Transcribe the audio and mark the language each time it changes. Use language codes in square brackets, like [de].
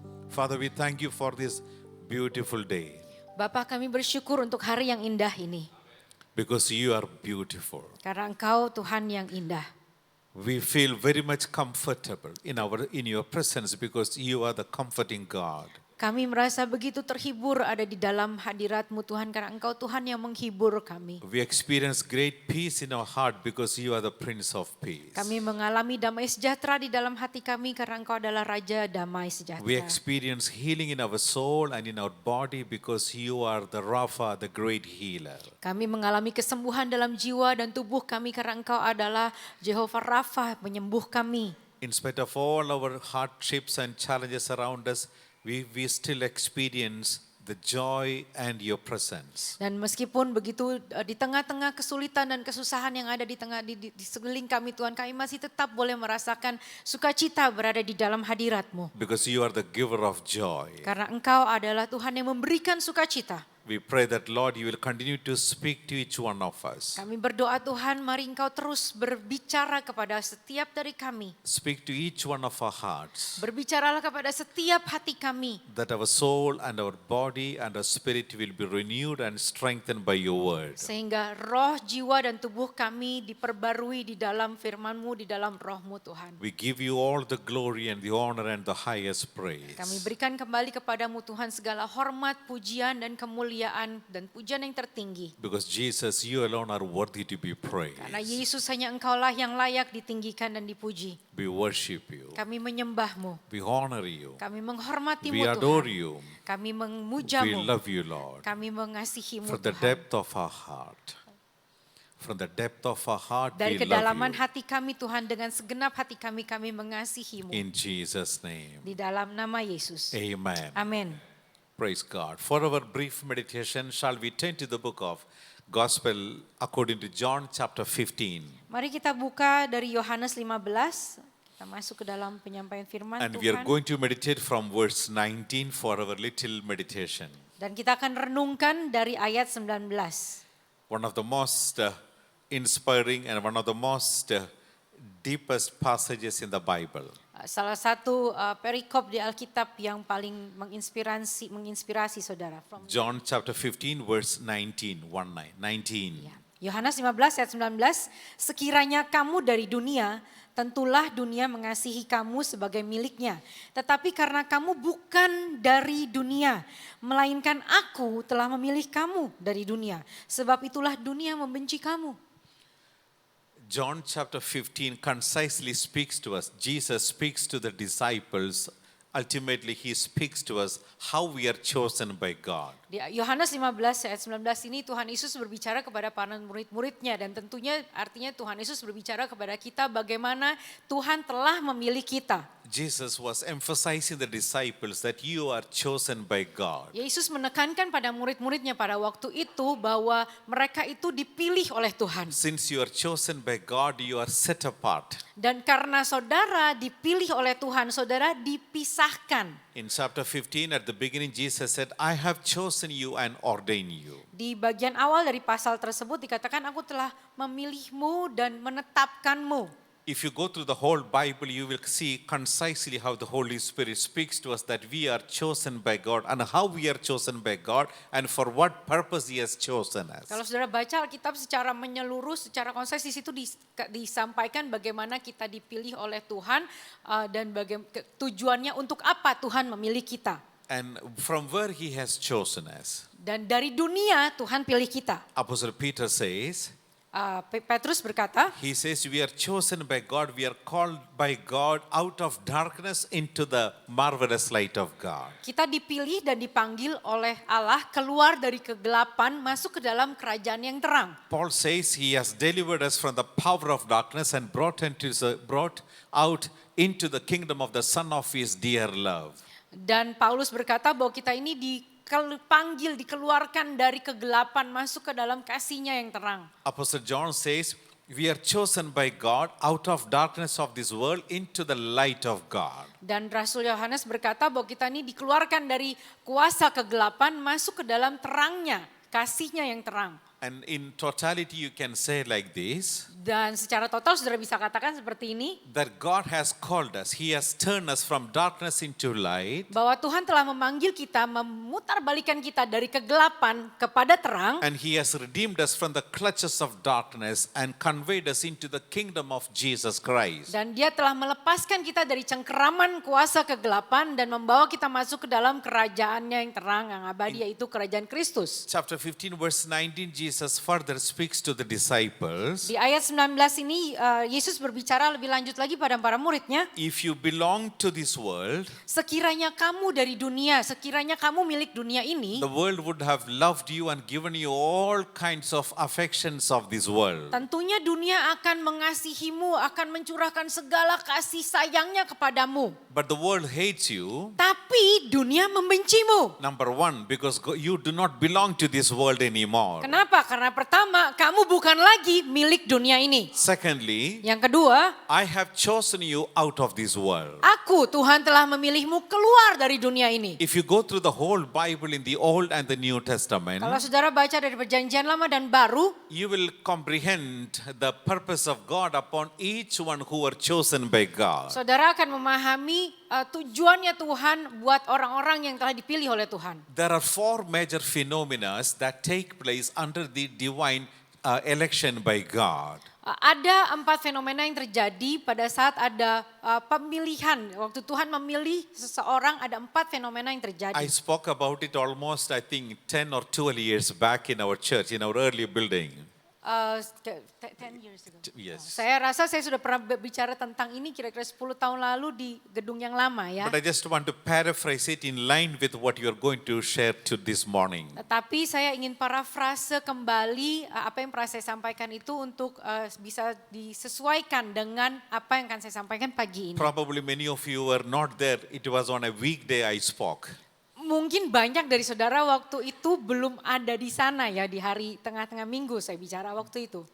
[en] Father, we thank you for this beautiful day [id] Bapak kami bersyukur untuk hari yang indah ini. [en] because you are beautiful. [id] Karena Engkau Tuhan yang indah. [en] We feel very much comfortable in your presence because you are the comforting God. [id] Kami merasa begitu terhibur ada di dalam hadirat-Mu Tuhan karena Engkau Tuhan yang menghibur kami. [en] We experience great peace in our heart because you are the Prince of Peace. [id] Kami mengalami damai sejahtera di dalam hati kami karena Engkau adalah Raja damai sejahtera. [en] We experience healing in our soul and in our body because you are the Rapha, the great healer. [id] Kami mengalami kesembuhan dalam jiwa dan tubuh kami karena Engkau adalah Jehovah Rapha, penyembuh kami. [en] In spite of all our hardships and challenges around us, we still experience the joy and your presence. [id] Dan meskipun begitu di tengah-tengah kesulitan dan kesusahan yang ada di sekeliling kami Tuhan, kami masih tetap boleh merasakan sukacita berada di dalam hadirat-Mu. [en] Because you are the giver of joy. [id] Karena Engkau adalah Tuhan yang memberikan sukacita. [en] We pray that Lord, you will continue to speak to each one of us. [id] Kami berdoa Tuhan, mari Engkau terus berbicara kepada setiap dari kami. [en] Speak to each one of our hearts. [id] Berbicaralah kepada setiap hati kami. [en] That our soul and our body and our spirit will be renewed and strengthened by your word. [id] Sehingga roh, jiwa dan tubuh kami diperbarui di dalam firman-Mu, di dalam roh-Mu Tuhan. [en] We give you all the glory and the honor and the highest praise. [id] Kami berikan kembali kepadamu Tuhan segala hormat, pujian dan kemuliaan dan pujian yang tertinggi. [en] Because Jesus, you alone are worthy to be praised. [id] Karena Yesus hanya Engkaulah yang layak ditinggikan dan dipuji. [en] We worship you. [id] Kami menyembah-Mu. [en] We honor you. [id] Kami menghormati-Mu [en] We [id] Tuhan. [en] adore you. [id] Kami memuja-Mu. [en] love you, Lord. [id] Kami mengasihi-Mu [en] From the [id] Tuhan. [en] depth of our heart. From the depth of our heart, [id] Dari [en] we [id] kedalaman [en] love you. [id] hati kami Tuhan, dengan segenap hati kami mengasihi-Mu. [en] In Jesus' name. [id] Di dalam nama Yesus. [en] Amen. [id] Amin. [en] Praise God. For our brief meditation, shall we turn to the book of Gospel according to John chapter 15. [id] Mari kita buka dari Yohanes 15. Kita masuk ke dalam penyampaian firman [en] And we are [id] Tuhan. [en] going to meditate from verse 19 for our little meditation. [id] Dan kita akan renungkan dari ayat 19. [en] One of the most inspiring and one of the most deepest passages in the Bible. [id] Salah satu perikop di Alkitab yang paling menginspirasi saudara. [en] John chapter 15 verse 19. 19. [id] Ya. Yohanes 15 ayat 19, sekiranya kamu dari dunia, tentulah dunia mengasihi kamu sebagai miliknya. Tetapi karena kamu bukan dari dunia, melainkan aku telah memilih kamu dari dunia. Sebab itulah dunia membenci kamu. [en] John chapter 15 concisely speaks to us. Jesus speaks to the disciples. Ultimately, he speaks to us how we are chosen by God. [id] Di Yohanes 15 ayat 19 ini Tuhan Yesus berbicara kepada para murid-muridnya dan tentunya artinya Tuhan Yesus berbicara kepada kita bagaimana Tuhan telah memilih kita. [en] Jesus was emphasizing the disciples that you are chosen by God. [id] Yesus menekankan pada murid-muridnya pada waktu itu bahwa mereka itu dipilih oleh Tuhan. [en] Since you are chosen by God, you are set apart. [id] Dan karena saudara dipilih oleh Tuhan, saudara dipisahkan. [en] In chapter 15 at the beginning Jesus said, I have chosen you and ordained you. [id] Di bagian awal dari pasal tersebut dikatakan aku telah memilihmu dan menetapkanmu. [en] If you go through the whole Bible, you will see concisely how the Holy Spirit speaks to us that we are chosen by God and how we are chosen by God and for what purpose He has chosen us. [id] Kalau saudara baca Alkitab secara menyeluruh, secara konses di situ disampaikan bagaimana kita dipilih oleh Tuhan dan tujuannya untuk apa Tuhan memilih kita. [en] And from where He has chosen us. [id] Dan dari dunia Tuhan pilih kita. [en] Apostle Peter says, [id] Petrus berkata, [en] he says we are chosen by God, we are called by God out of darkness into the marvelous light of God. [id] Kita dipilih dan dipanggil oleh Allah keluar dari kegelapan masuk ke dalam kerajaan yang terang. [en] Paul says he has delivered us from the power of darkness and brought out into the kingdom of the Son of His dear love. [id] Dan Paulus berkata bahwa kita ini dipanggil, dikeluarkan dari kegelapan masuk ke dalam kasih-Nya yang terang. [en] Apostle John says, we are chosen by God out of darkness of this world into the light of God. [id] Dan Rasul Yohanes berkata bahwa kita ini dikeluarkan dari kuasa kegelapan masuk ke dalam terangnya, kasih-Nya yang terang. [en] And in totality, you can say like this, [id] Dan secara total saudara bisa katakan seperti ini, [en] that God has called us. He has turned us from darkness into light. [id] bahwa Tuhan telah memanggil kita, memutarbalikan kita dari kegelapan kepada terang, [en] And He has redeemed us from the clutches of darkness and conveyed us into the kingdom of Jesus Christ. [id] dan Dia telah melepaskan kita dari cengkeraman kuasa kegelapan dan membawa kita masuk ke dalam kerajaannya yang terang, yang abadi, yaitu kerajaan Kristus. [en] Chapter 15 verse 19, Jesus further speaks to the disciples. [id] Di ayat 19 ini Yesus berbicara lebih lanjut lagi pada para muridnya, [en] If you belong to this world, [id] sekiranya kamu dari dunia, sekiranya kamu milik dunia ini, [en] the world would have loved you and given you all kinds of affections of this world. [id] tentunya dunia akan mengasihimu, akan mencurahkan segala kasih sayangnya kepadamu. [en] But the world hates you. [id] Tapi dunia membencimu. [en] Number one, because you do not belong to this world anymore. [id] Kenapa? Karena pertama, kamu bukan lagi milik dunia ini. [en] Secondly, [id] Yang kedua, [en] I have chosen you out of this world. [id] aku, Tuhan telah memilihmu keluar dari dunia ini. [en] If you go through the whole Bible in the Old and the New Testament, [id] Kalau saudara baca dari perjanjian lama dan baru, [en] you will comprehend the purpose of God upon each one who were chosen by God. [id] saudara akan memahami tujuannya Tuhan buat orang-orang yang telah dipilih oleh Tuhan. [en] There are four major phenomena that take place under the divine election by God. [id] Ada 4 fenomena yang terjadi pada saat ada pemilihan. Waktu Tuhan memilih seseorang, ada 4 fenomena yang terjadi. [en] I spoke about it almost, I think, 10 or 12 years back in our church, in our early building. 10 years ago. Yes. [id] Saya rasa saya sudah pernah bicara tentang ini kira-kira 10 tahun lalu di gedung yang lama ya. [en] But I just want to paraphrase it in line with what you are going to share to this morning. [id] Tapi saya ingin parafrase kembali apa yang pernah saya sampaikan itu untuk bisa disesuaikan dengan apa yang akan saya sampaikan pagi ini. [en] Probably many of you were not there. It was on a weekday I spoke. [id] Mungkin banyak dari saudara waktu itu belum ada di sana ya, di hari tengah-tengah minggu saya bicara waktu itu.